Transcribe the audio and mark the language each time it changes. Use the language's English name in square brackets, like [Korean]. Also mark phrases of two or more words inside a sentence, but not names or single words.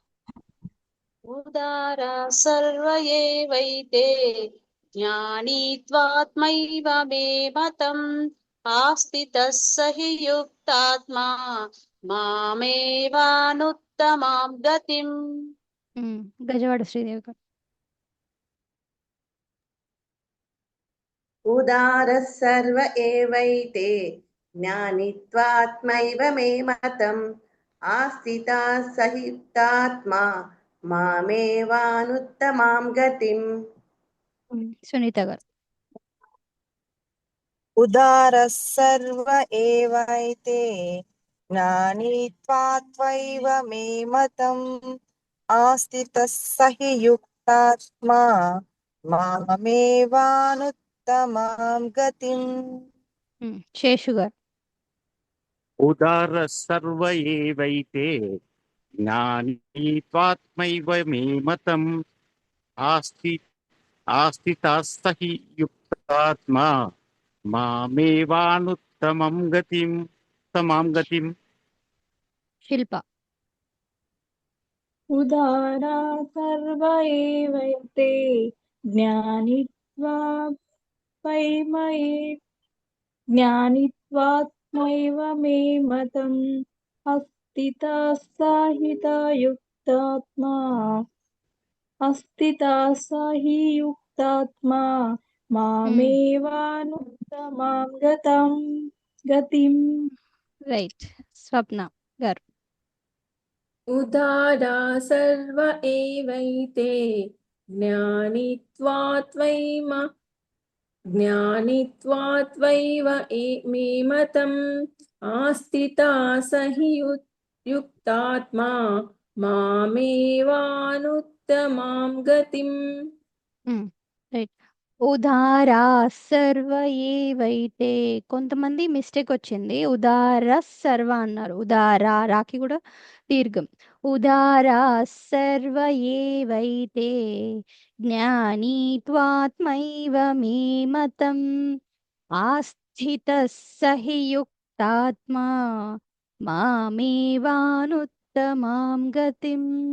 [Sanskrit] उदारा सर्व एवैते ज्ञानी त्वात्मैव मे मतम् आस्थितः स हि युक्तात्मा मामेवानुत्तमां गतिम्. [Telugu] గజవాడ శ్రీదేవి గారు. [Sanskrit] उदारः सर्व एवैते ज्ञानित्वात्मैव मे मतम् आस्थिता सहितात्मा मामेवानुत्तमां गतिम्. [Telugu] సునీత గారు. [Sanskrit] उदारः सर्व एवैते ज्ञानी त्वात्मैव मे मतम् आस्थितः स हि युक्तात्मा मामेवानुत्तमां गतिम्. [Telugu] శేషు గారు. [Sanskrit] ఉదార సర్వ ఏవైతే జ్ఞానీ త్వాత్మైవ మే మతం ఆస్థితస్తహి యుక్తాత్మా మామేవానుత్తమం గతిం తమాం గతిం. [Telugu] శిల్ప. [Sanskrit] उदारा सर्व एवैते ज्ञानित्वात्मैव मे मतम् अस्थितः स हि युक्तात्मा मामेवानुत्तमां गतिम्. [Telugu] రైట్. స్వప్న గారు. [Sanskrit] उदारा सर्व एवैते ज्ञानित्वात्मैव मे मतम् आस्थिता स हि युक्तात्मा मामेवानुत्तमां गतिम्. రైట్. ఉదారా సర్వ ఏవైతే. [Telugu] కొంతమంది మిస్టేక్ వచ్చింది. [Sanskrit] ఉదార సర్వ [Telugu] అన్నారు. ఉదారా రాకి కూడా దీర్ఘం. [Sanskrit] उदाराः सर्व एवैते ज्ञानी त्वात्मैव मे मतम् आस्थितः स हि युक्तात्मा मामेवानुत्तमां गतिम्.